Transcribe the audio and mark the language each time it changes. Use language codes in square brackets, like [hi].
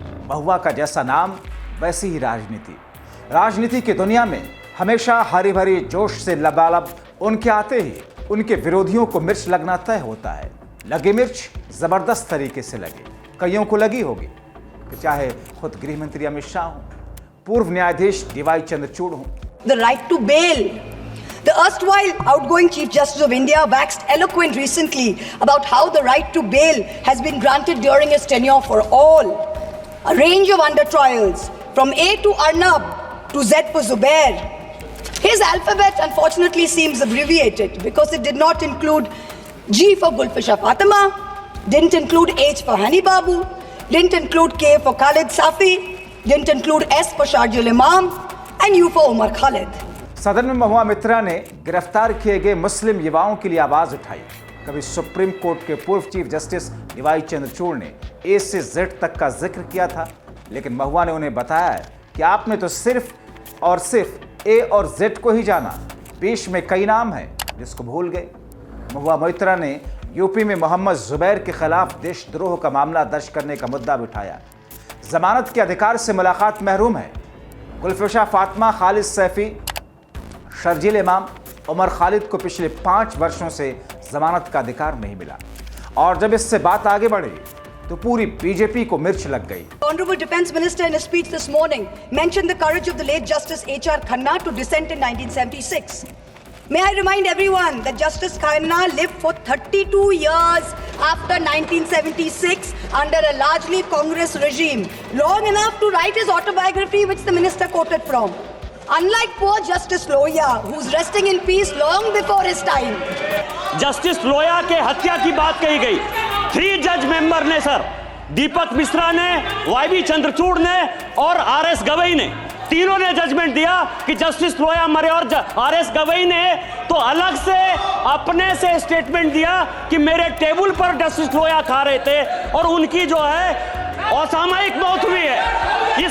[hi] महुआ का जैसा नाम वैसी ही राजनीति। राजनीति की दुनिया में हमेशा हरी भरी जोश से लबालब उनके आते ही उनके विरोधियों को मिर्च लगना तय होता है। लगी मिर्च जबरदस्त तरीके से लगे, कईयों को लगी होगी, चाहे खुद गृह मंत्री अमित शाह हों, पूर्व न्यायाधीश डीवाई चंद्रचूड़ हों। [en] The right to bail. The erstwhile outgoing Chief Justice of India waxed eloquent recently about how the right to bail has been granted during his tenure for all. A range of under trials, from A to Arnab to Z for Zubair. His alphabet unfortunately seems abbreviated because it did not include G for Gulfisha Fatima, didn't include H for Hani Babu, didn't include K for Khalid Safi, didn't include S for Sharjul Imam, and U for Umar Khalid. [hi] सदन में महुआ मोइत्रा ने गिरफ्तार किए गए मुस्लिम युवाओं के लिए आवाज उठाई। कभी सुप्रीम कोर्ट के पूर्व चीफ जस्टिस डीवाई चंद्रचूड़ ने ए से जेड तक का जिक्र किया था, लेकिन महुआ ने उन्हें बताया कि आपने तो सिर्फ और सिर्फ ए और जेड को ही जाना, बीच में कई नाम हैं जिसको भूल गए। महुआ मोइत्रा ने यूपी में मोहम्मद जुबैर के खिलाफ देशद्रोह का मामला दर्ज करने का मुद्दा भी उठाया। जमानत के अधिकार से मुलाकात महरूम है। गुलफिशा फातिमा, खालिद सैफी, शर्जील इमाम, उमर खालिद को पिछले 5 वर्षों से जमानत का अधिकार नहीं मिला, और जब इससे बात आगे बढ़ी तो पूरी बीजेपी को मिर्च लग गई। [en] Honorable Defense Minister in a speech this morning mentioned the courage of the late Justice H.R. Khanna to dissent in 1976. May I remind everyone that Justice Khanna lived for 32 years after 1976 under a largely Congress regime, long enough to write his autobiography, which the minister quoted from. Unlike poor Justice Loya, who's resting in peace long before his time. [hi] Justice लोया के हत्या की बात कही गई। 3 जज member ने sir, दीपक मिश्रा ने, YB Chandrachud ने और आरएस गवई ने, तीनों ने जजमेंट दिया कि जस्टिस लोया मरे। और आरएस गवई ने तो अलग से अपने से स्टेटमेंट दिया कि मेरे टेबल पर जस्टिस लोया खा रहे थे और उनकी जो है असामयिक मौत हुई है।